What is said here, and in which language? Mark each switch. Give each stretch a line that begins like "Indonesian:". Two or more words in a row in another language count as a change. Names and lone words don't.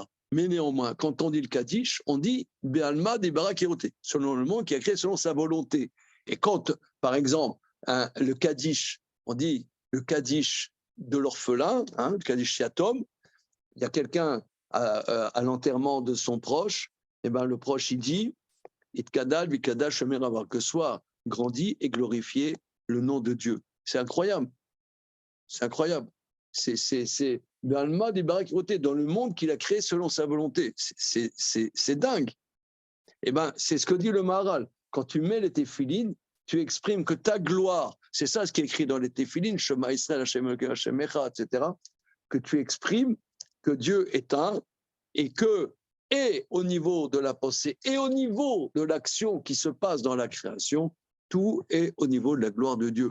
French: Mais néanmoins, quand on dit le Kaddish, on dit
Aramaic: בעלמא די ברא כרעותה,
French: selon le monde qui a créé selon sa volonté. Et quand, par exemple, le Kaddish, on dit le Kaddish de l'orphelin, le
Hebrew: קדיש יתום,
French: il y a quelqu'un à l'enterrement de son proche, et ben le proche il dit
Aramaic: יתגדל ויתקדש שמה רבא,
French: que soit grandi et glorifié le nom de Dieu. C'est incroyable. C'est incroyable. C'est
Aramaic: בעלמא די ברא כרעותה,
French: dans le monde qu'il a créé selon sa volonté. C'est dingue. Et ben c'est ce que dit le Maharal. Quand tu mets les téphilines, tu exprimes que ta gloire, c'est ça ce qui est écrit dans les téphilines,
Hebrew: שמע ישראל, השם אחד,
French: etc., que tu exprimes que Dieu est un et que, et au niveau de la pensée et au niveau de l'action qui se passe dans la création, tout est au niveau de la gloire de Dieu.